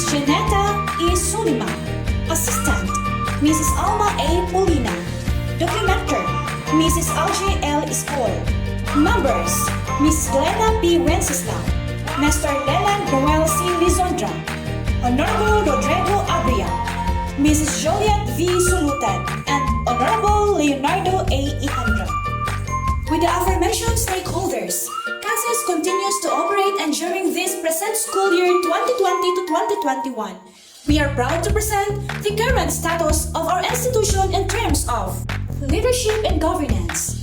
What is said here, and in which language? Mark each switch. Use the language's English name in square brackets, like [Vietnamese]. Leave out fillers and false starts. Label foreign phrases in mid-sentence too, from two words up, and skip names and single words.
[English] Janetta E. Suliman. Assistant, Mrs. Alma A. Polina. Documenter, Mrs. Alj L. Escol. Members, Mrs. Glenna P. Wenceslao, Mr. Leland Noel C. Lizondra, Honorable Rodrigo Abria, Mrs. Joliet V. Sulutan, and Honorable Leonardo A. Ihandra. With the aforementioned stakeholders, CanCES continues to operate, and during this present school year 2020 to 2021, we are proud to present the current status of our institution in terms of leadership and governance.